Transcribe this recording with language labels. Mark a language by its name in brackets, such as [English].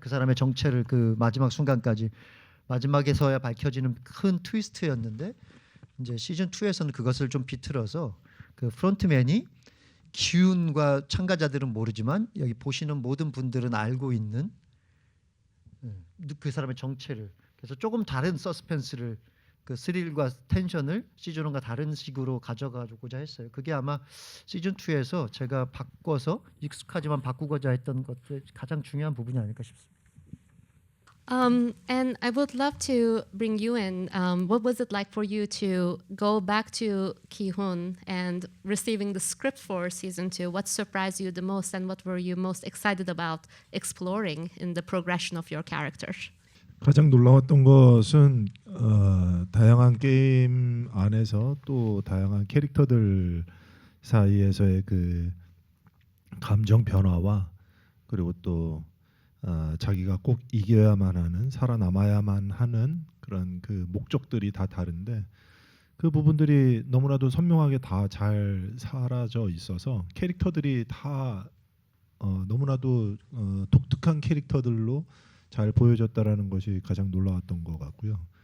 [Korean] 그 사람의 정체를 그 마지막 순간까지 마지막에서야 밝혀지는 큰 트위스트였는데 이제 시즌 2에서는 그것을 좀 비틀어서 그 프론트맨이 기운과 참가자들은 모르지만 여기 보시는 모든 분들은 알고 있는 그 사람의 정체를 그래서 조금 다른 서스펜스를 그 스릴과 텐션을 시즌 1과 다른 식으로 가져가고자 했어요. 그게 아마 시즌 2에서 제가 바꿔서 익숙하지만 바꾸고자 했던 것들 가장 중요한 부분이 아닐까 싶습니다. [English] And I would love to bring you in. What was it like for you to go back to Ki-hoon and receiving the script for season 2? What surprised you the most, and what were you most excited about exploring in the progression of your character? [Korean] 가장 놀라웠던 것은 다양한 게임 안에서 또 다양한 캐릭터들 사이에서의 그 감정 변화와 그리고 또 자기가 꼭 이겨야만 하는 살아남아야만 하는 그런 그 목적들이 다 다른데 그 부분들이 너무나도 선명하게 다 잘 사라져 있어서 캐릭터들이 다 너무나도 독특한 캐릭터들로 잘 보여졌다라는 것이 가장 놀라웠던 것 같고요.